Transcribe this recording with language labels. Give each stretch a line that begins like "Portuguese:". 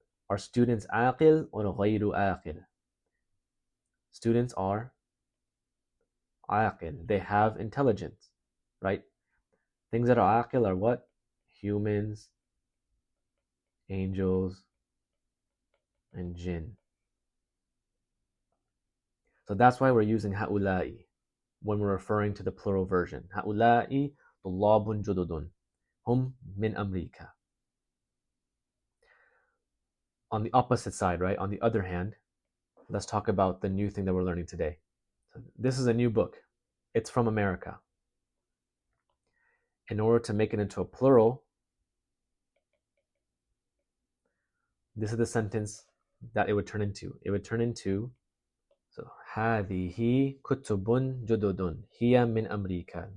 English: Are students عاقل or غير عاقل? Students are عاقل. They have intelligence, right? Things that are عاقل are what? humans, angels, and jinn. So that's why we're using هؤلاء when we're referring to the plural version.
Arabic: هؤلاء طلاب جدد هم من أمريكا.
English: On the opposite side, right? On the other hand, let's talk about the new thing that we're learning today. So this is a new book. It's from America. In order to make it into a plural, this is the sentence that it would turn into. It would turn into, so
Arabic: هذه كتب جدد هي من أمريكا.